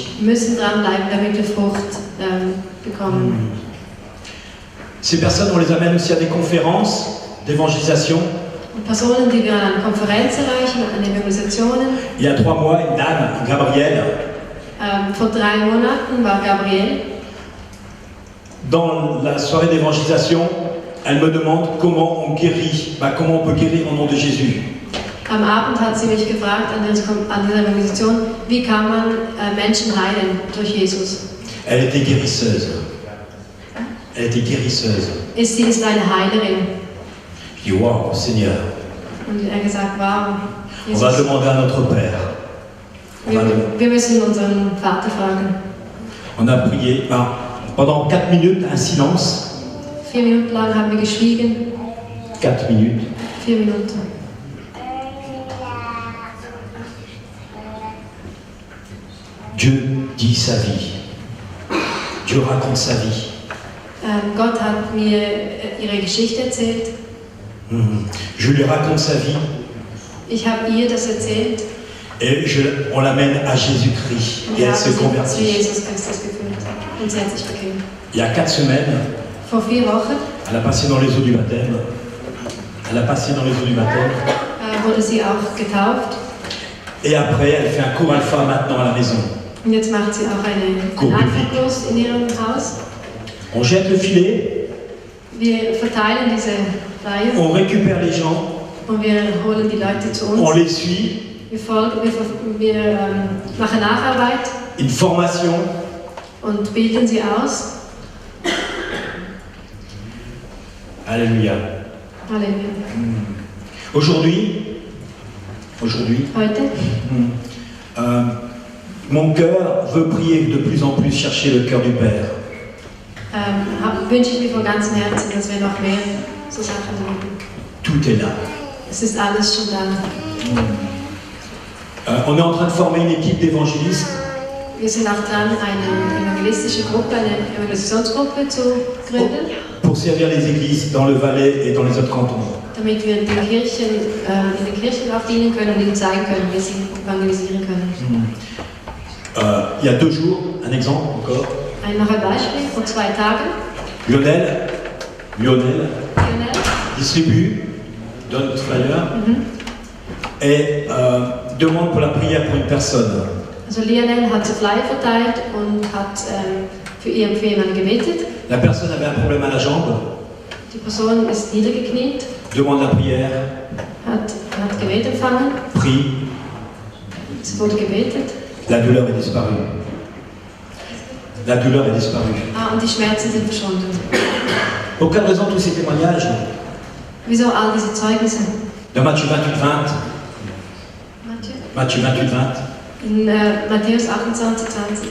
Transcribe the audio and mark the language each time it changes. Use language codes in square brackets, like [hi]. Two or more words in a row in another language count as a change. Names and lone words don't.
[de] Wir müssen dranbleiben, damit wir Frucht bekommen. [fr] Ces personnes, on les amène aussi à des conférences d'évangélisation. [de] Personen, die wir an Konferenzen erreichen, an Evangelisationen. [fr] Il y a 3 mois, une dame, Gabrielle, [de] Vor 3 Monaten war Gabrielle. [fr] dans la soirée d'évangélisation, elle me demande comment on guérit, comment on peut guérir au nom de Jésus. [de] Am Abend hat sie mich gefragt an dieser Evangelisation, wie kann man Menschen heilen durch Jesus? [fr] Elle était guérisseuse. Elle était guérisseuse. [de] Sie ist eine Heilerin. [fr] Je dis, wow, Seigneur, [de] Und er hat gesagt, wow, [fr] on va Jesus. demander à notre Père. [de] Wir müssen unseren Vater fragen. [fr] On a prié pendant 4 minutes, un silence. [de] 4 Minuten lang haben wir geschwiegen. [fr] 4 minutes. [de] 4 Minuten. [fr] Dieu dit sa vie. Dieu raconte sa vie. [de] Gott hat mir ihre Geschichte erzählt. [fr] Je lui raconte sa vie [de] Ich habe ihr das erzählt. [fr] et on l'amène à Jésus-Christ [de] Und [fr] et [de] wir [fr] elle [de] haben [fr] se [de] sie zu [fr] convertit. [de] Jesus Christus geführt. Und sie hat sich bekehrt. [fr] Il y a 4 semaines, [de] Vor 4 Wochen [fr] elle a passé dans les eaux du baptême. Elle a passé dans les eaux du baptême. [de] wurde sie auch getauft. [fr] Et après, elle fait un cours alpha maintenant à la maison. [de] Und jetzt macht sie auch einen Alpha-Kurs in ihrem Haus. [fr] On jette le filet, [de] Wir verteilen diese Flyer [fr] on récupère les gens, [de] und wir holen die Leute zu [fr] on [de] uns. [fr] les suit, [de] Wir machen Nacharbeit [fr] une formation. [de] und bilden sie aus. [fr] Alléluia. [de] Halleluja. [fr] Aujourd'hui, [de] Heute [fr] mon cœur veut prier de plus en plus, chercher le cœur du Père. [de] wünsche ich mir von ganzem Herzen, dass wir noch mehr so Sachen machen. [fr] Tout est là. [de] Es ist alles schon da. [fr] On est en train de former une équipe d'évangélistes [de] Wir sind auch dran, eine evangelistische Gruppe, eine Evangelisationsgruppe zu gründen, [fr] pour servir les églises dans le Valais et dans les autres cantons. [de] damit wir in den Kirchen auch dienen können und ihnen zeigen können, wie sie evangelisieren können. [fr] Il y a 2 jours, un exemple encore. [de] Noch ein Beispiel, vor 2 Tagen. Lionel Lionel [fr] distribue, donne le flyer et demande pour la prière pour une personne. [de] Also Lionel hat so Flyer verteilt und hat für jemanden gebetet. [fr] La personne avait un problème à la jambe, [de] Die Person ist niedergekniet, [fr] demande la prière, [de] hat Gebet empfangen, [fr] prie, [de] es wurde gebetet. [fr] la douleur est disparue. La douleur est disparue. [de] Und die Schmerzen sind verschwunden. [fr] Pour quelle raison tous ces témoignages? [de] Wieso all diese Zeugnisse? [fr] Dans Matthieu 28, 20, Matthieu 28, 20, [de] In Matthäus 28, 20